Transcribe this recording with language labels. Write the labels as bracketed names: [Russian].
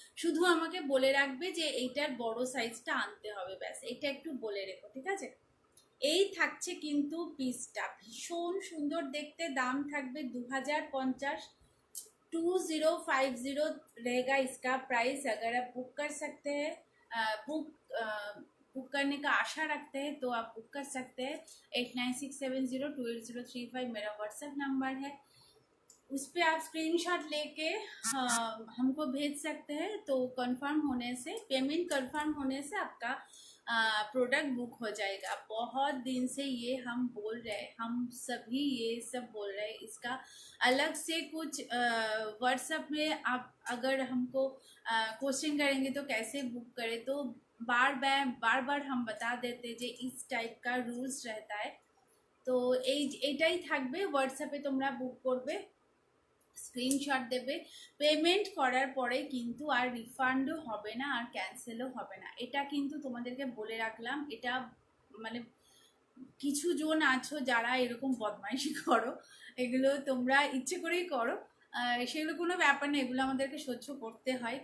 [Bangla] শুধু আমাকে বলে রাখবে যে এইটার বড় সাইজটা আনতে হবে, ব্যাস এটা একটু বলে রেখো, ঠিক আছে। এই থাকছে কিন্তু পিসটা ভীষণ সুন্দর দেখতে, দাম থাকবে 2050, 2050 [Hindi] रहेगा इसका प्राइस। अगर आप बुक कर सकते हैं, बुक बुक करने का आशा रखते हैं तो आप बुक कर सकते हैं। 8967028035 मेरा व्हाट्सएप नंबर है, उस पर आप स्क्रीनशॉट लेके हमको भेज सकते हैं। तो कंफर्म होने से, पेमेंट कंफर्म होने से आपका प्रोडक्ट बुक हो जाएगा। बहुत दिन से ये हम बोल रहे हैं, हम सभी ये सब बोल रहे हैं। इसका अलग से कुछ व्हाट्सएप में आप अगर हमको क्वेश्चन करेंगे तो कैसे बुक करें, तो बार बार हम बता देते যে इस टाइप का रूल्स रहता है। [Bangla] তো এইটাই থাকবে, হোয়াটসঅ্যাপে তোমরা বুক করবে, স্ক্রিনশট দেবে, পেমেন্ট করার পরে কিন্তু আর রিফান্ডও হবে না আর ক্যান্সেলও হবে না, এটা কিন্তু তোমাদেরকে বলে রাখলাম। এটা মানে কিছু জন আছো যারা এরকম বদমাইশি করো, এগুলো তোমরা ইচ্ছে করেই করো, সেগুলো কোনো ব্যাপার না, এগুলো আমাদেরকে সহ্য করতে হয়।